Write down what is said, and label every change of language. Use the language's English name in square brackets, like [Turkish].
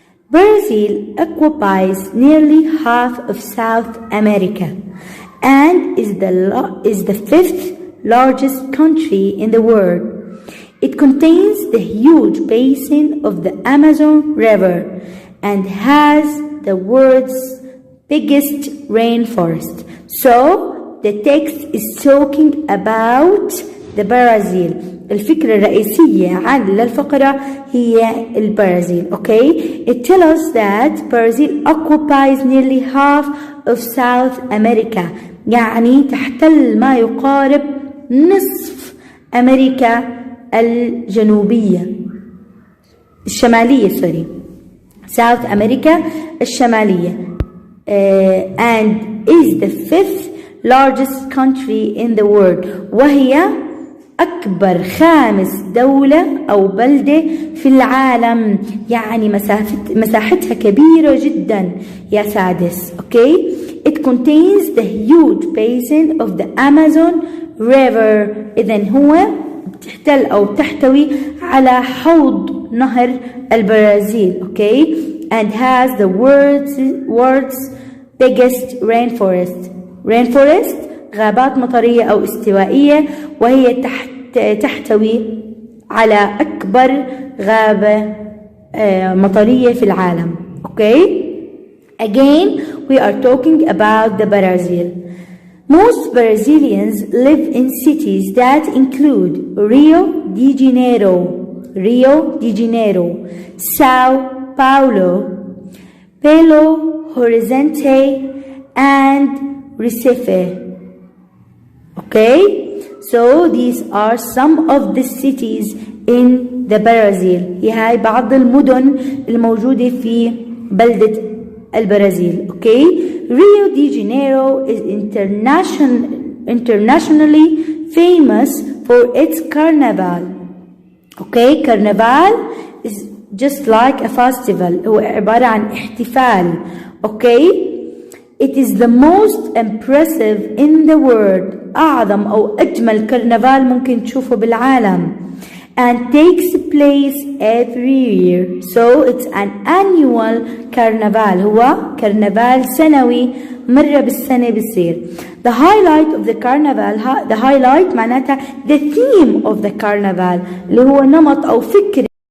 [English] Brazil occupies nearly half of South America and is the 5th largest country in the world. It contains the huge basin of the Amazon River and has the world's biggest rainforest. So the text is talking about the Brazil. [Arabic] الفكرة الرئيسية عن الفقرة هي البرازيل. [English] Okay, it tells us that Brazil occupies nearly half of South America. [Arabic] يعني تحتل ما يقارب نصف أمريكا الشمالية [English] South America [Arabic] الشمالية [English] and is the 5th largest country in the world [Arabic] وهي أكبر 5 دولة أو بلدة في العالم. يعني مساحتها كبيرة جدا يا سادس. [English] Okay, it contains the huge basin of the Amazon River. [Arabic] إذن هو بتحتل أو بتحتوي على حوض نهر البرازيل. [English] Okay, and has the world's biggest rainforest. [Arabic] غابات مطرية أو استوائية وهي تحتوي على أكبر غابة مطرية في العالم. [English] Okay, again we are talking about the Brazil. Most Brazilians live in cities that include Rio de Janeiro, Sao Paulo, Belo Horizonte, and Recife. Okay, so these are some of the cities in the Brazil. [Arabic] هي بعض المدن الموجودة في بلدة البرازيل. [English] Okay, Rio de Janeiro is internationally famous for its carnival. Okay, carnival is just like a festival. [Arabic] هو عبارة عن احتفال. [English] Okay, it is the most impressive in the world. [Arabic] أعظم أو أجمل كرنفال ممكن تشوفه بالعالم. [English] And takes place every year. So it's an annual carnival. [Arabic] هو كرنفال سنوي مرة بالسنة بيصير. [English] The highlight of the carnival, the highlight [Arabic] معناتها [English] the theme of the carnival [Arabic] اللي هو نمط أو فكرة.